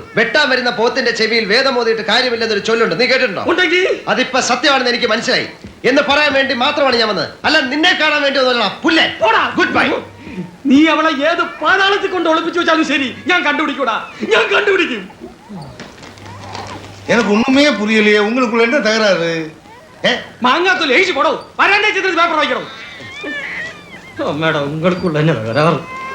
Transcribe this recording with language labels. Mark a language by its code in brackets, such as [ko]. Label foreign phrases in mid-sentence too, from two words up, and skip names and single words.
[ml] വെട്ടാൻ വരുന്ന പോത്തിന്റെ ചെവിയിൽ വേദം ഓതിയിട്ട് കാര്യമില്ലെന്നൊരു ചൊല്ലുണ്ട്. നീ കേട്ടിട്ടുണ്ടോ? ഉണ്ടെങ്കിൽ അതിപ്പോ സത്യമാണെന്ന് എനിക്ക് മനസ്സിലായി എന്ന് പറയാൻ വേണ്ടി മാത്രമാണ് ഞാൻ വന്നത്. അല്ല നിന്നെ കാണാൻ വേണ്ടി പുല്ലേ. [en] good bye. [ml] നീ അവളെ ഏത് പാതാളത്തിൽ കൊണ്ട് ഒളിപ്പിച്ചു വെച്ചാലും ശരി, ഞാൻ കണ്ടുപിടിക്കൂടാ. ഞാൻ കണ്ടുപിടിക്കും. [ta] எனக்கு ஒண்ணுமே புரியலையே. உங்களுக்குள்ள என்ன தகராறு? [ml] മാങ്ങാത്തൊലി എഴുതി പോടോ. വരാൻ്റെ ചിത്രത്തിൽ പേപ്പർ വായിക്കണം. മേഡം, ഉങ്ങൾക്കുള്ള തന്നെ തകരാറ്.